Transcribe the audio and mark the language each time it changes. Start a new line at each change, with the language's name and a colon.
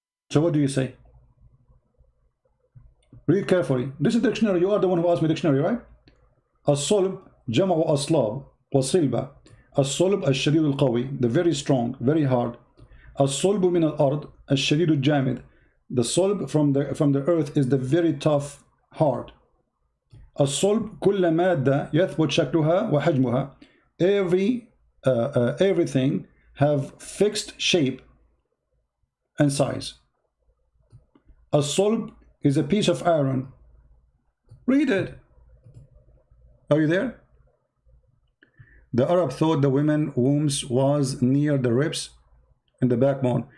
English: So what do you say? Read carefully. This is the dictionary. You are the one who asked me dictionary, right?
Arabic: الصلب جمع أصلاب وصلبة. الصلب الشديد القوي,
English: the very strong, very hard.
Arabic: الصلب من الأرض الشديد الجامد.
English: The solb from the earth is the very tough, hard.
Arabic: الصلب كل مادة يثبت شكلها وحجمها.
English: Everything have fixed shape and size. الصلب is a piece of iron. Read it. Are you there? The Arab thought the women's wombs was near the ribs and the backbone.